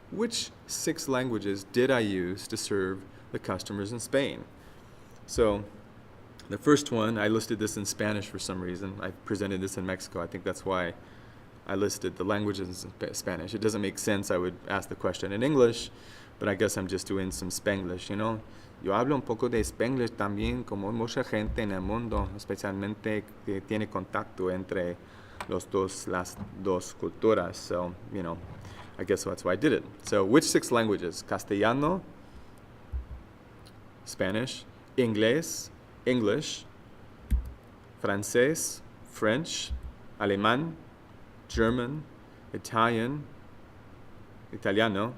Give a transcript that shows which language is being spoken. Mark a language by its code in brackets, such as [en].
[en] Which 6 languages did I use to serve the customers in Spain? So the first one, I listed this in Spanish for some reason. I presented this in Mexico. I think that's why I listed the languages in Spanish. It doesn't make sense I would ask the question in English, but I guess I'm just doing some Spanglish, you know. [es] Yo hablo un poco de Spanglish también, como mucha gente en el mundo, especialmente que tiene contacto entre las dos culturas. [en] So, you know, I guess that's why I did it. So, which 6 languages? Castellano, Spanish, Inglés, English, Francés, French, Alemán, German, Italiano.